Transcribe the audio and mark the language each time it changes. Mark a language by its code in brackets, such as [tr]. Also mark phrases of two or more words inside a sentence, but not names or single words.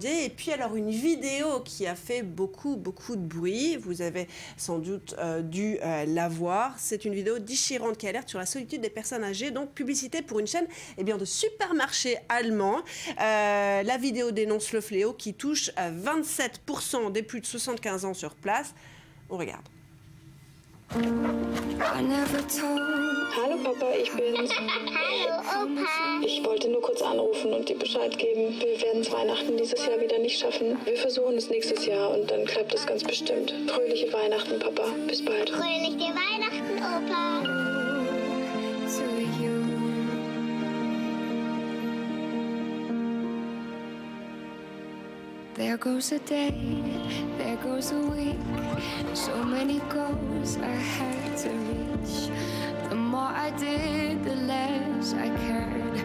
[fr] Et puis alors une vidéo qui a fait beaucoup de bruit, vous avez sans doute dû la voir, c'est une vidéo déchirante qui alerte sur la solitude des personnes âgées, donc publicité pour une chaîne de supermarchés allemands. La vidéo dénonce le fléau qui touche 27% des plus de 75 ans sur place. On regarde. [de] Hallo Papa, ich bin's. Hallo Opa. Ich wollte nur kurz anrufen und dir Bescheid geben. Wir werden es Weihnachten dieses Jahr wieder nicht schaffen. Wir versuchen es nächstes Jahr und dann klappt es ganz bestimmt. Fröhliche Weihnachten, Papa. Bis bald. Fröhliche Weihnachten, Opa. [en] There goes a day, there goes a week. So many goals I had to reach. The more I did, the less I cared.